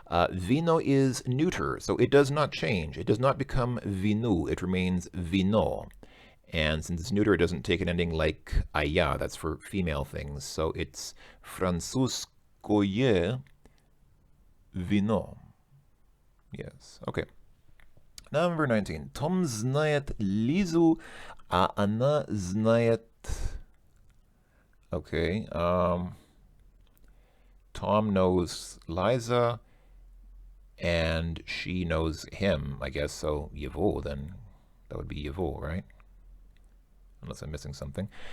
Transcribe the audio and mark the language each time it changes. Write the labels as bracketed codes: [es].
[en] Vino is neuter, so it does not change. It does not become vinu. It remains vino. And since it's neuter, it doesn't take an ending like aya. That's for female things. So it's [ru] французское вино. [en] Yes. Okay. Number 19. [ru] Том знает Лизу, а она знает... [en] Okay. Tom knows Liza, and she knows him, I guess. So его, then that would be его, right? Unless I'm missing something.